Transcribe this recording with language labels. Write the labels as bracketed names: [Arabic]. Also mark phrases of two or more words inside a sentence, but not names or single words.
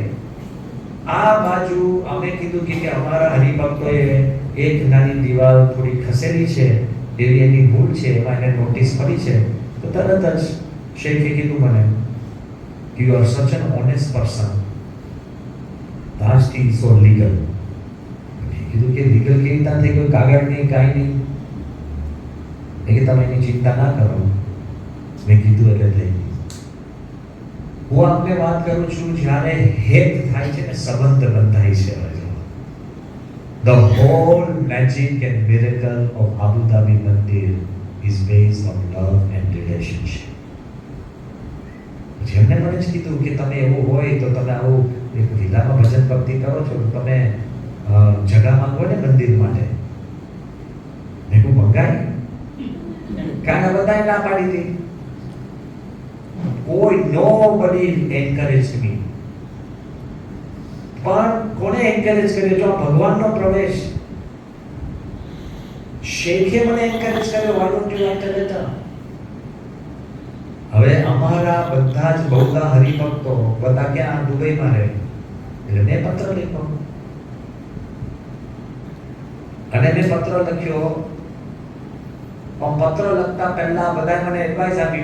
[Gujarati] આ બાજુ અમે કીધું કે અમારા હરિભક્તોએ એક નાની દિવાલ થોડી ખસેલી છે, એવી એની ભૂલ છે, એમાં એને નોટિસ પડી છે, તો તરત જ શેખે કીધું મને કે [English] you are such an honest person, that's so legal. [Gujarati] કીધું કે લીગલ કેવી રીતના થઈ ગયું, કાગળ નહીં કાંઈ નહીં. એ કે તમે એની ચિંતા ના કરો. મેં કીધું એટલે થઈ ગયું. હું આપને વાત કરું છું જ્યારે હેત થાય છે ને સંબંધ બંધાય છે. [English] The whole magic and miracle of Abu Dhabi Mandir is based on love and relationship. [Gujarati] જેમને મને જ કીધું કે તમે એવું હોય તો તમે આવું એક વિલામાં ભજન ભક્તિ કરો છો તો તમે જગા માંગો ને મંદિર માટે. મેં કહું મંગાય કાના બધાએ ના પાડી હતી. [English] કોઈ nobody encouraged me. [Gujarati] પણ કોને એન્કરેજ કર્યો? જો ભગવાનનો પ્રવેશ. શેખે મને એન્કરેજ કર્યો, [English] why don't you write a letter? [Gujarati] હવે અમારા બધા જ બહુદા હરિભક્તો બધા ક્યાં દુબઈમાં રહે, એટલે મેં પત્ર લખ્યો અને મેં પત્ર લખ્યો. પત્ર લખતા પહેલા બધા મને એડવાઇસ આપી.